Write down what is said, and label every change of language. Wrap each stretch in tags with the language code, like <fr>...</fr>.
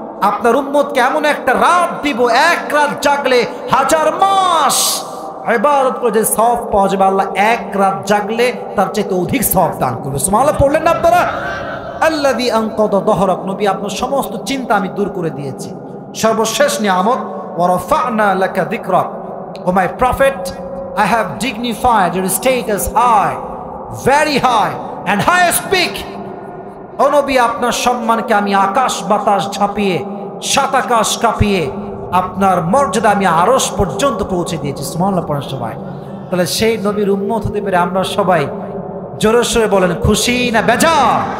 <bn>আপনার উম্মতকে এমন একটা রাত দিব, এক রাত জাগলে 1000 মাস ইবাদত করে যে সওয়াব পাওয়া যাবে, আল্লাহ এক রাত জাগলে তার চাইতে অধিক সওয়াব দান করবে। সুবহানাল্লাহ পড়লেন না আপনারা?</bn> <ar>আল্লাযী আনকাযা যহরাক,</ar> <bn>নবী আপনার সমস্ত চিন্তা আমি দূর করে দিয়েছি। সর্বশেষ নিয়ামত,</bn> <ar>ওয়া রাফা'না লাকা যিকরাক,</ar> <en>O my prophet, I have dignified your status high, very high and highest peak.</en> <bn>ও নবী আপনার সম্মানকে আমি আকাশ বাতাস ঝাঁপিয়ে, সাত আকাশ কাঁপিয়ে আপনার মর্যাদা আমি আরশ পর্যন্ত পৌঁছে দিয়েছি। সুবহানাল্লাহ পড়েন সবাই। তাহলে সেই নবীর উম্মত হতে পেরে আমরা সবাই জোরে সোরে বলেন খুশি না বেজার?</bn>